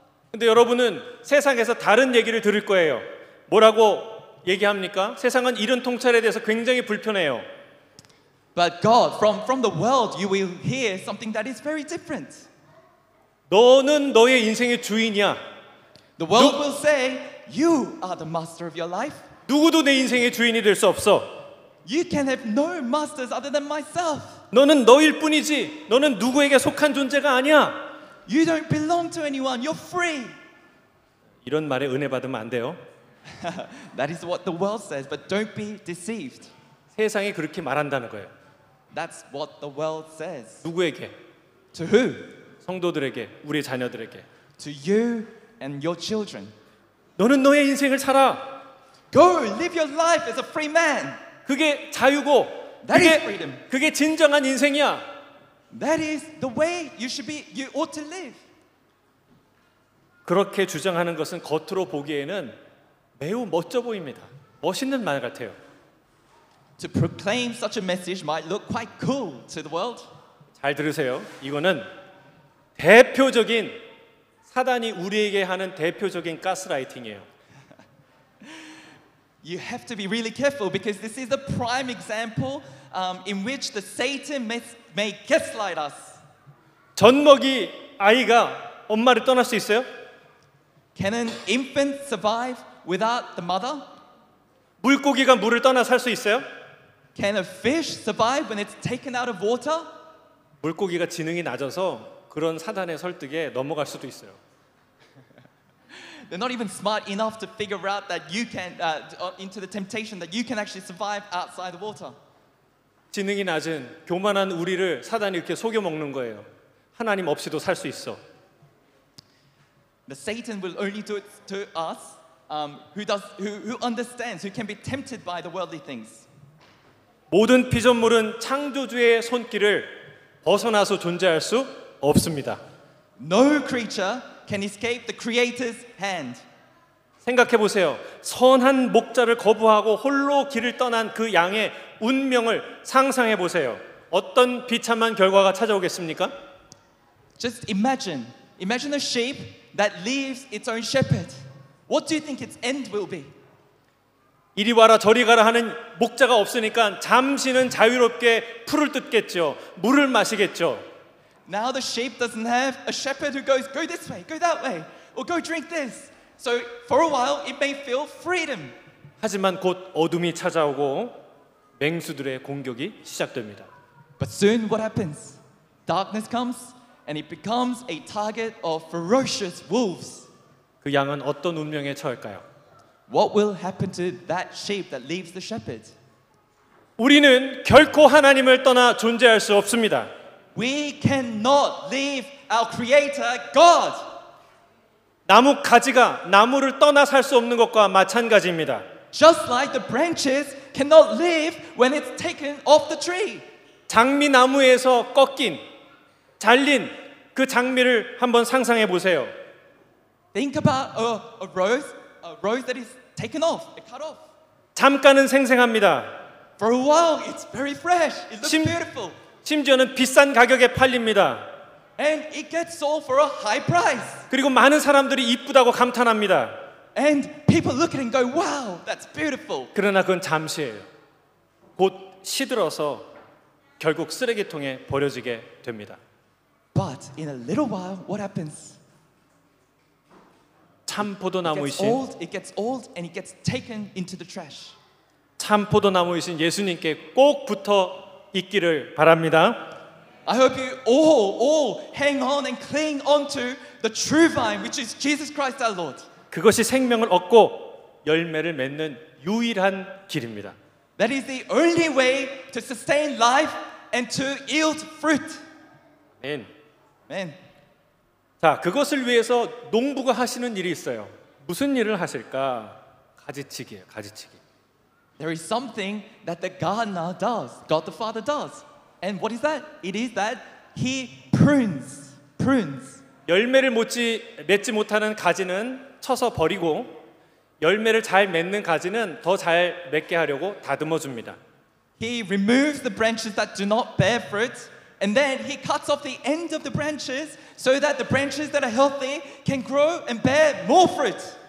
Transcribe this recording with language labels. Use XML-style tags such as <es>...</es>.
<ko>근데 여러분은 세상에서 다른 얘기를 들을 거예요. 뭐라고 얘기합니까? 세상은 이런 통찰에 대해서 굉장히 불편해요.</ko> <en>But God, from the world, you will hear something that is very different.</en> <ko>너는 너의 인생의 주인이야.</ko> <en>The world will say, you are the master of your life.</en> <ko>누구도 내 인생의 주인이 될 수 없어.</ko> <en>You can have no masters other than myself.</en> <ko>너는 너일 뿐이지. 너는 누구에게 속한 존재가 아니야.</ko> <en>You don't belong to anyone. You're free.</en> <ko>이런 말에 은혜 받으면 안 돼요.</ko> <en>That is what the world says, but don't be deceived.</en> <ko>세상이 그렇게 말한다는 거예요.</ko> <en>That's what the world says.</en> <ko>누구에게?</ko> <en>To who?</en> <ko>성도들에게, 우리 자녀들에게.</ko> <en>To you and your children.</en> <ko>너는 너의 인생을 살아.</ko> <en>Go live your life as a free man.</en> <ko>그게 자유고</ko> <en>That is freedom.</en> <ko>그게 진정한 인생이야.</ko> <en>That is the way you ought to live.</en> <ko>그렇게 주장하는 것은 겉으로 보기에는 매우 멋져 보입니다. 멋있는 말 같아요.</ko> <en>To proclaim such a message might look quite cool to the world.</en> <ko>잘 들으세요. 이거는 대표적인 사단이 우리에게 하는 대표적인 가스라이팅이에요.</ko> <en>You have to be really careful because this is the prime example in which the Satan may gaslight us.</en> <ko>젖먹이 아이가 엄마를 떠날 수 있어요?</ko> <en>Can an infant survive without the mother?</en> <ko>물고기가 물을 떠나 살 수 있어요?</ko> <en>Can a fish survive when it's taken out of water?</en> <ko>물고기가 지능이 낮아서 그런 사단의 설득에 넘어갈 수도 있어요.</ko> <en>They're not even smart enough to figure out that you can into the temptation that you can actually survive outside the water.</en> <ko>지능이 낮은 교만한 우리를 사단이 이렇게 속여 먹는 거예요. 하나님 없이도 살 수 있어.</ko> <en>The Satan will only do it to us who understands, who can be tempted by the worldly things.</en> <ko>모든 피조물은 창조주의 손길을 벗어나서 존재할 수 없습니다.</ko> <en>No creature can escape the Creator's hand.</en> <ko>생각해 보세요. 선한 목자를 거부하고 홀로 길을 떠난 그 양의 운명을 상상해 보세요. 어떤 비참한 결과가 찾아오겠습니까?</ko> <en>Just imagine a sheep that leaves its own shepherd. What do you think its end will be?</en> <ko>이리 와라 저리 가라 하는 목자가 없으니까 잠시는 자유롭게 풀을 뜯겠죠. 물을 마시겠죠.</ko> <en>Now the sheep doesn't have a shepherd who goes, go this way, go that way, or go drink this. So for a while it may feel freedom.</en> <ko>하지만 곧 어둠이 찾아오고 맹수들의 공격이 시작됩니다.</ko> <en>But soon what happens? Darkness comes and it becomes a target of ferocious wolves.</en> <ko>그 양은 어떤 운명에 처할까요?</ko> <en>What will happen to that sheep that leaves the shepherd?</en> <ko>우리는 결코 하나님을 떠나 존재할 수 없습니다.</ko> <en>We cannot leave our Creator, God.</en> <ko>나무 가지가 나무를 떠나 살 수 없는 것과 마찬가지입니다.</ko> <en>Just like the branches cannot live when it's taken off the tree.</en> <ko>장미나무에서 꺾인, 잘린 그 장미를 한번 상상해 보세요.</ko> <en>Think about a rose that is taken off, cut off.</en> <ko>잠깐은 생생합니다.</ko> <en>For a while, it's very fresh. It looks beautiful.</en> <ko>심지어는 비싼 가격에 팔립니다.</ko> <en>And it gets sold for a high price.</en> <ko>그리고 많은 사람들이 이쁘다고 감탄합니다.</ko> <en>And people look at it and go, wow, that's beautiful.</en> <ko>그러나 그건 잠시예요. 곧 시들어서 결국 쓰레기통에 버려지게 됩니다.</ko> <en>But in a little while, what happens?</en> <ko>참 포도나무이신</ko> <en>It gets old and it gets taken into the trash.</en> <ko>참 포도나무이신 예수님께 꼭 붙어 있기를 바랍니다.</ko> <en>I hope you all hang on and cling onto the true vine, which is Jesus Christ our Lord.</en> <ko>그것이 생명을 얻고 열매를 맺는 유일한 길입니다.</ko> <en>That is the only way to sustain life and to yield fruit.</en> <ko>아멘.</ko> <en>Amen.</en> <ko>자, 그것을 위해서 농부가 하시는 일이 있어요. 무슨 일을 하실까? 가지치기예요, 가지치기.</ko> <en>There is something that the gardener does, God the Father does. And what is that? It is that He prunes.</en> <ko>열매를 맺지 못하는 가지는 쳐서 버리고 열매를 잘 맺는 가지는 더 잘 맺게 하려고 다듬어 줍니다.</ko> <en>He removes the branches that do not bear fruit, and then He cuts off the end of the branches so that the branches that are healthy can grow and bear more fruit.</en>